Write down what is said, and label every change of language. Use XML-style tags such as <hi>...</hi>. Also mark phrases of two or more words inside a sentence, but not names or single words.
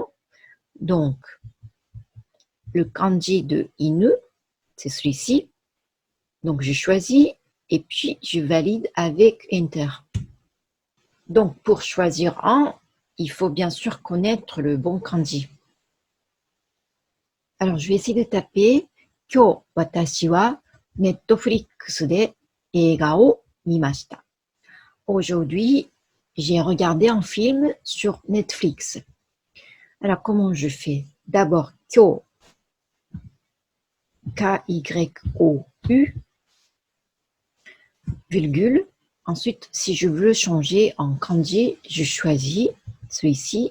<fr>Donc, le kanji de inu, c'est celui-ci. Donc, je choisis et puis je valide avec Enter. Donc, pour choisir un, il faut bien sûr connaître le bon kanji. Alors, je vais essayer de taper</fr> <ja>今日私はNetflixで映画を見ました。</ja> <fr>Aujourd'hui, j'ai regardé un film sur Netflix. Alors, comment je fais? D'abord, kyo, K-Y-O-U, virgule. Ensuite, si je veux changer en kanji, je choisis celui-ci.</fr>